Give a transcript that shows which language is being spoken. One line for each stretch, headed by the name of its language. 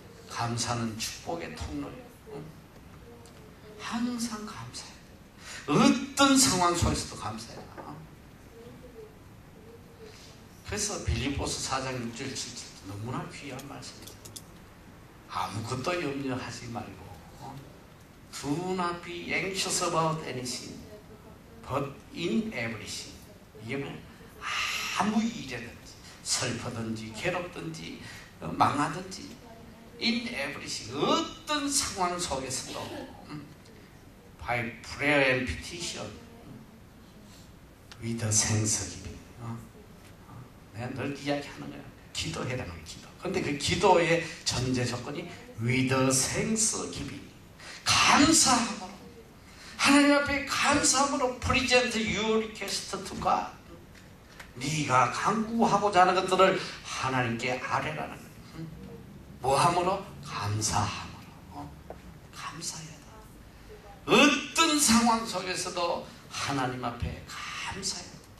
Korean: 감사는 축복의 통로예요. 항상 감사해요. 어떤 상황 속에서도 감사해요. 그래서 빌립보서 4장 6절 7절 너무나 귀한 말씀입니다. 아무것도 염려하지 말고
English: Do not be anxious about anything but in everything.
Korean: 이게 뭐야? 아무 일이든지 슬프든지 괴롭든지 망하든지
English: in everything
Korean: 어떤 상황 속에서도
English: by prayer and petition with thanksgiving.
Korean: 내가 늘 이야기하는 거야. 기도해라는 거야. 기도. 근데 그 기도의 전제 조건이
English: with thanksgiving.
Korean: 감사함으로 하나님 앞에 감사함으로
English: present your request to God.
Korean: 네가 간구하고자 하는 것들을 하나님께 아뢰라는 거야. 뭐함으로? 감사함으로. 감사해야 돼. 어떤 상황 속에서도 하나님 앞에 감사해야 돼.